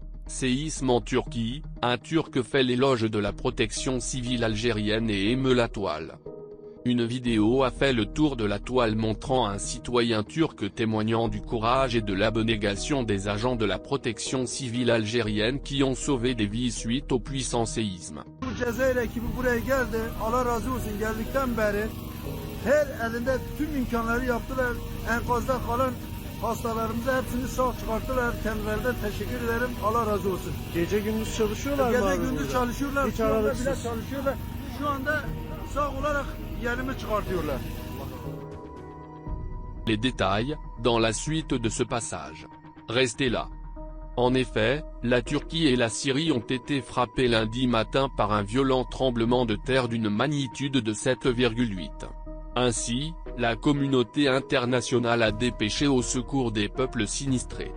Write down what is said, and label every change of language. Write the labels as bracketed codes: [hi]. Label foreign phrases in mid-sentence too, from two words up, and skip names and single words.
[fr] Séisme en Turquie, un Turc fait l'éloge de la protection civile algérienne et émeut la toile. Une vidéo a fait le tour de la toile montrant un citoyen turc témoignant du courage et de l'abnégation des agents de la protection civile algérienne qui ont sauvé des vies suite au puissant séisme. [tr] Hastalarımıza hepsini sağ çıkarttılar. Kendilerine teşekkür ederim. Allah razı olsun. Gece gündüz çalışıyorlar mı? Gece gündüz çalışıyorlar. Hiç Şu anda bile aralıksız. çalışıyorlar. Şu anda sağ olarak yerimi çıkartıyorlar. [fr] Les détails, dans la suite de ce passage. Restez là. En effet, la Turquie et la Syrie ont été frappées lundi matin par un violent tremblement de terre d'une magnitude de 7,8. Ainsi, la communauté internationale a dépêché au secours des peuples sinistrés.